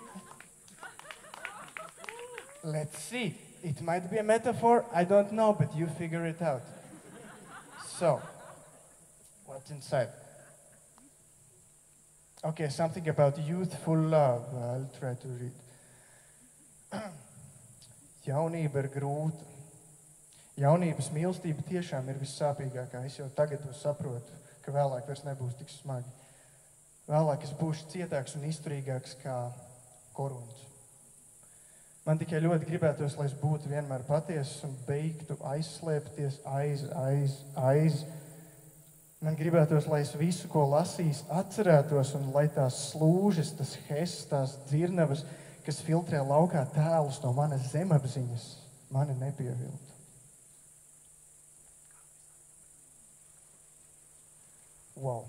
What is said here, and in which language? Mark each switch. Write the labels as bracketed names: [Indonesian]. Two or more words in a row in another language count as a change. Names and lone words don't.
[English] Let's see. It might be a metaphor, I don't know, but you figure it out. So, what's inside? Okay, something about youthful love. I'll try to read. [Latvian] Jaunība ir grūta. Jaunības mīlestība tiešām ir vissāpīgākā. Es jau tagad to saprotu, ka vēlāk vairs nebūs tik smagi. Vēlāk es būšu cietāks un izturīgāks kā koruns. Man tikai ļoti gribētos, lai es būtu vienmēr patiesas un beigtu aizslēpties aiz. Man gribētos, lai es visu, ko lasījis, atcerētos, un lai tās slūžas, tas hess, tās dzirnavas, kas filtrē laukā tēlus no manas zemapziņas, mani nepieviltu. [English] Wow.